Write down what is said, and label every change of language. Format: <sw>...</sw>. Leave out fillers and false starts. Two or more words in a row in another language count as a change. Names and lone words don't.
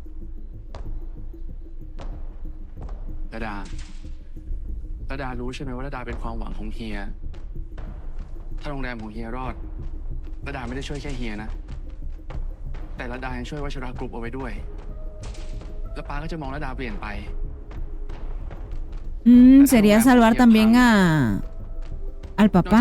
<th>ระดารู้ใช่ไหมว่าระดาเป็นความหวังของเฮีย ถ้าโรงแรมของเฮียรอดระดาไม่ได้ช่วยแค่เฮียนะ แต่ระดายังช่วยวชรากรุ๊ปเอาไว้ด้วย แล้วป้าก็จะมองระดาเปลี่ยนไป</th> <es>Sería salvar también al</es> <th>นอกจาก</th> <es>papá.</es>